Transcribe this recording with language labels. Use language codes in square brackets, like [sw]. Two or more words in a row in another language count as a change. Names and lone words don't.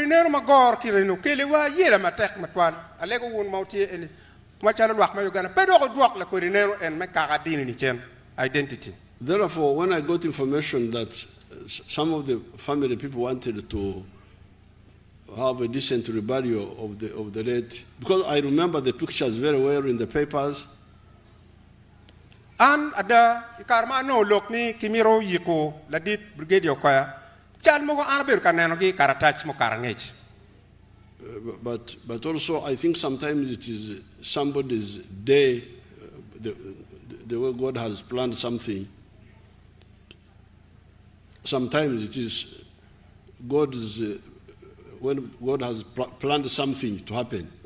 [en] Identity. Therefore, when I got information that some of the family people wanted to have a decent reburial of the late, because I remember the pictures very well in the papers. [ach] And ada ikarmano lokni kimiro yiko ladit brigade Okoya chal mo anabir kaneno gi karatach mo karangech. [en] But also I think sometimes it is somebody's day, the way God has planned something. Sometimes it is God's when God has planned something to happen.